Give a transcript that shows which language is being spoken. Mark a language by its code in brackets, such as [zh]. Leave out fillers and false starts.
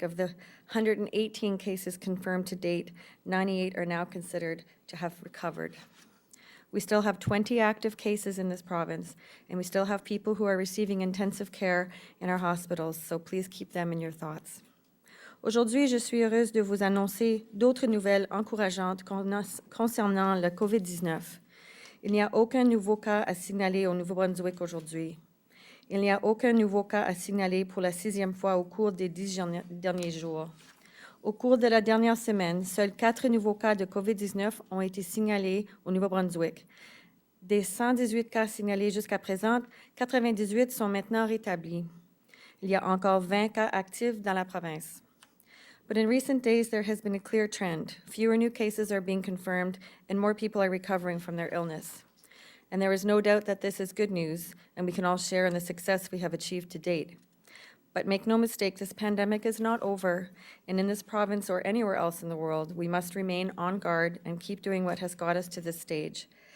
[en] Of the 118 cases confirmed to date, 98 are now considered to have recovered. We still have 20 active cases in this province, and we still have people who are receiving intensive care in our hospitals, so please keep them in your thoughts. [fr] Aujourd'hui, je suis heureuse de vous annoncer d'autres nouvelles encourageantes concernant le COVID-19. Il n'y a aucun nouveau cas à signaler au Nouveau-Brunswick aujourd'hui. Il n'y a aucun nouveau cas à signaler pour la 6e fois au cours des 10 derniers jours. Au cours de la dernière semaine, seuls 4 nouveaux cas de COVID-19 ont été signalés au Nouveau-Brunswick. Des 118 cas signalés jusqu'à présent, 98 sont maintenant rétablis. Il y a encore 20 cas actifs dans la province. [en] But in recent days, there has been a clear trend. Fewer new cases are being confirmed, and more people are recovering from their illness. And there is no doubt that this is good news, and we can all share in the success we have achieved to date. But make no mistake, this pandemic is not over, and in this province or anywhere else in the world, we must remain on guard and keep doing what has got us to this stage.